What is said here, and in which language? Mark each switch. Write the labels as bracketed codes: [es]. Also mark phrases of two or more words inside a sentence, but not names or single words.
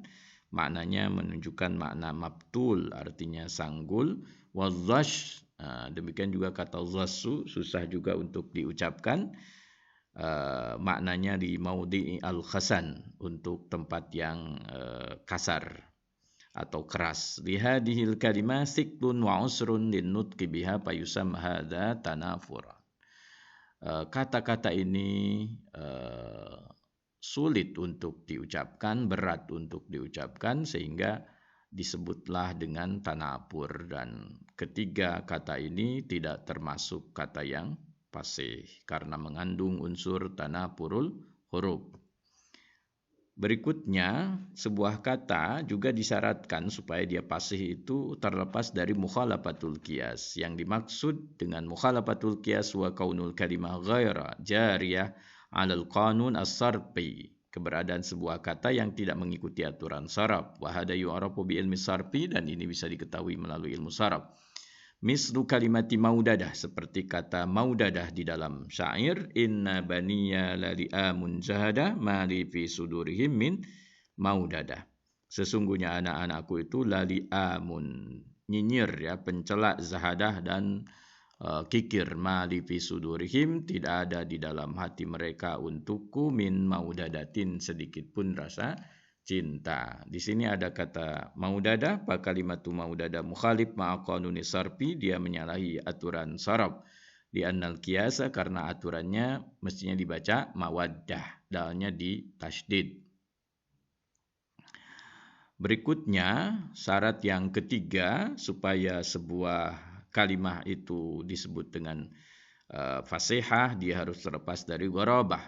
[id] Maknanya menunjukkan makna mabtul, artinya sanggul. Wazash, demikian juga kata zassu, susah juga untuk diucapkan. Maknanya di [ar] موضع الخشن, [id] untuk tempat yang kasar atau keras. [ar] لهذه الكلمة ثقل و عسر للنطق بها فيسمى هذا تنافرا. [id] Kata-kata ini sulit untuk diucapkan, berat untuk diucapkan, sehingga disebutlah dengan tanapur. Dan ketiga kata ini tidak termasuk kata yang fasih karena mengandung unsur [ar] تنافر الحروف. [id] Berikutnya, sebuah kata juga disyaratkan supaya dia fasih itu terlepas dari [ar] مخالفة القياس. [id] Yang dimaksud dengan [ar] مخالفة القياس و كون الكلمة غير جارية على القانون الصرفي. [id] Keberadaan sebuah kata yang tidak mengikuti aturan saraf. [ar] و هذا يعرف بعلم الصرف, [id] dan ini bisa diketahui melalui ilmu saraf. [ar] مثل كلمة مودة, [id] seperti kata maudadah di dalam syair, [ar] إن بني للئام زهدة ما لي في صدورهم من مودة. [id] Sesungguhnya anak-anakku itu lali'amun, nyinyir ya, pencela, zahadah dan kikir. [ar] ما لي في صدورهم, [id] tidak ada di dalam hati mereka untukku, [ar] من مودة, [id] sedikit pun rasa cinta. Di sini ada kata maudada, [ar] فكلمة مودة مخالف مع قانون الصرف, [id] dia menyalahi aturan sarf. [ar] لأن القياس, [id] karena aturannya mestinya dibaca mawaddah, dalnya di tasydid. Berikutnya, syarat yang ketiga supaya sebuah kalimah itu disebut dengan fasihah, dia harus terlepas dari gharabah.